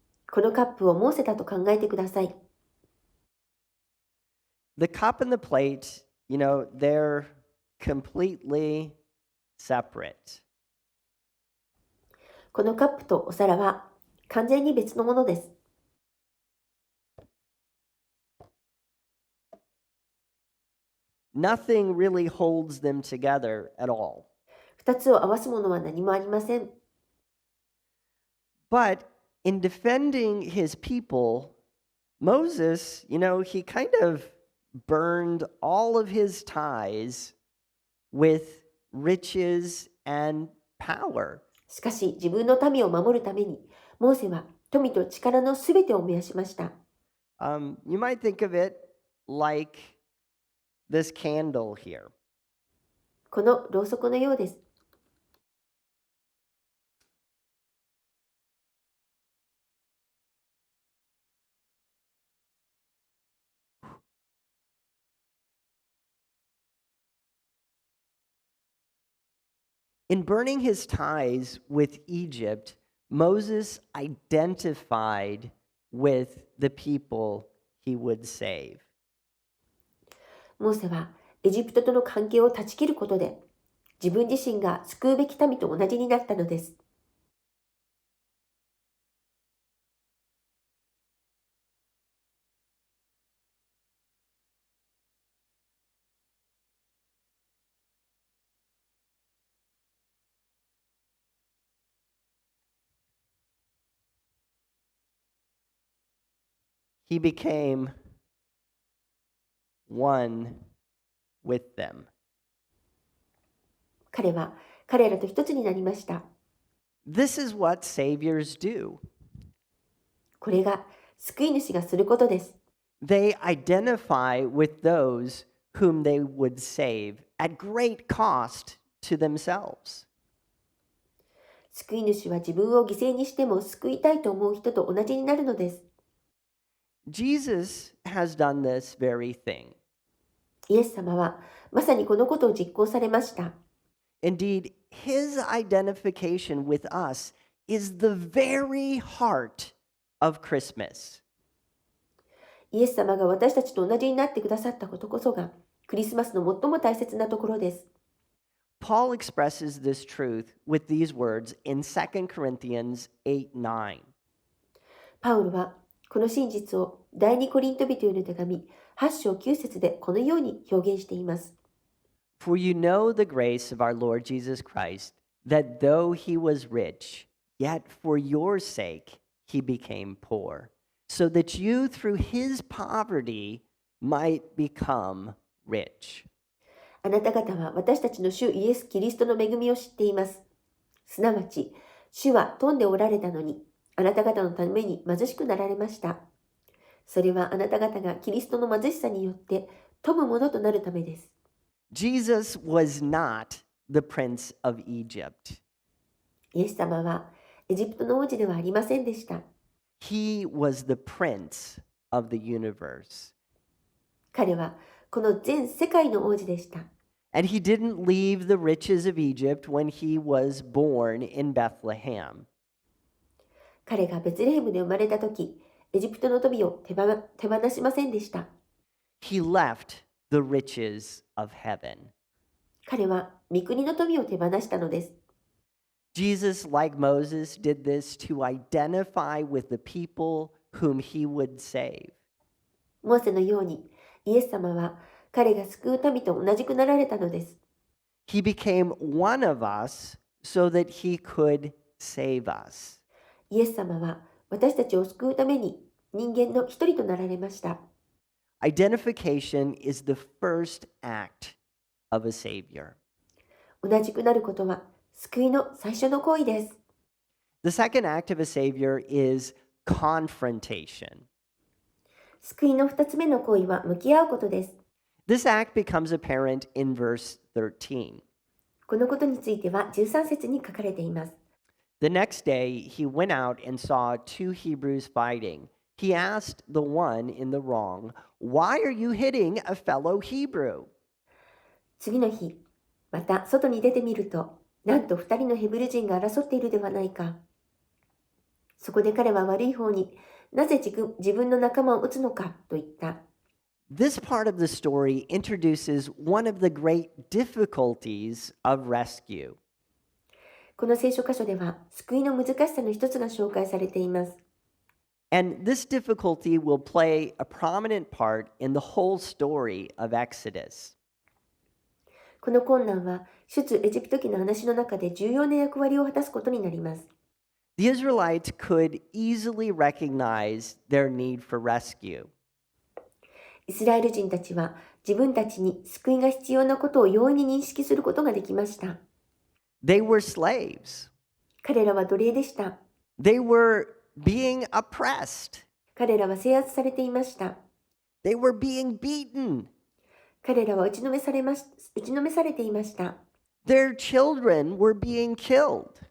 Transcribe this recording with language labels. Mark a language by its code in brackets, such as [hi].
[ja] このカップをモーセだと考えてください。 [en] The cup and the plate, they're completely separate. [ja] このカップとお皿は完全に別のものです。 [en] Nothing really holds them together at all. [ja] 二つを合わすものは何もありません。 [en] But in defending his people, Moses, he kind of burned all of his ties with riches and power. [ja] しかし自分の民を守るために、モーセは富と力のすべてを燃やしました。 [en] You might think of it like this candle here. [ja] このろうそくのようです。 [en] In burning his ties with Egypt, Moses identified with the people he would save. [ja] モーセはエジプトとの関係を断ち切ることで、自分自身が救うべき民と同じになったのです。 [en] He became one with them. [ja] 彼は彼らと一つになりました。 [en] This is what saviors do. [ja] これが救い主がすることです。 [en] They identify with those whom they would save at great cost to themselves. [ja] 救い主は自分を犠牲にしても救いたいと思う人と同じになるのです。 [en] Jesus has done this very thing. [ja] イエス様はまさにこのことを実行されました。 [en] Indeed, his identification with us is the very heart of Christmas. [ja] イエス様が私たちと同じになってくださったことこそが、クリスマスの最も大切なところです。 [en] Paul expresses this truth with these words in 2 Corinthians 8:9. [ja] パウルはこの真実を第二コリント人への手紙8章9節でこのように表現しています。 [en] For you know the grace of our Lord Jesus Christ, that though he was rich, yet for your sake he became poor, so that you through his poverty might become rich. [ja] あなた方は私たちの主イエス・キリストの恵みを知っています。すなわち、主は富んでおられたのに、あなた方のために貧しくなられました。それはあなた方がキリストの貧しさによって富むものとなるためです。 [en] Jesus was not the prince of Egypt. [ja] イエス様はエジプトの王子ではありませんでした。 [en] He was the prince of the universe. [ja] 彼はこの全世界の王子でした。 [en] And he didn't leave the riches of Egypt when he was born in Bethlehem. [ja] 彼がベツレヘムで生まれたとき、エジプトの富を手放しませんでした。 [en] He left the riches of heaven. [ja] 彼は御国の富を手放したのです。 [en] Jesus, like Moses, did this to identify with the people whom he would save. [ja] モーセのように、イエス様は彼が救う民と同じくなられたのです。 [en] He became one of us so that he could save us. [ja] イエス様は私たちを救うために人間の一人となられました。 [en] Identification is the first act of a savior. [ja] 同じくなることは救いの最初の行為です。 [en] The second act of a savior is confrontation. [ja] 救いの二つ目の行為は向き合うことです。 [en] This act becomes apparent in verse 13. [ja] このことについては13節に書かれています。 [en] The next day, he went out and saw two Hebrews fighting. He asked the one in the wrong, "Why are you hitting a fellow Hebrew?" [ja] 次の日、また外に出てみると、なんと二人のヘブル人が争っているではないか。そこで彼は悪い方になぜ自分の仲間を撃つのかと言った。 [en] This part of the story introduces one of the great difficulties of rescue. [ja] この聖書箇所では救いの難しさの一つが紹介されています。 [en] And this difficulty will play a prominent part in the whole story of Exodus. [ja] この困難は出エジプト記の話の中で重要な役割を果たすことになります。 [en] The Israelites could easily recognize their need for rescue. [ja] イスラエル人たちは自分たちに救いが必要なことを容易に認識することができました。 [en] They were slaves. [ja] 彼らは奴隷でした。 [en] They were being oppressed. [ja] 彼らは制圧されていました。 [en] They were being beaten. [ja] 彼らは打ちのめされていました。 [en] Their children were being killed.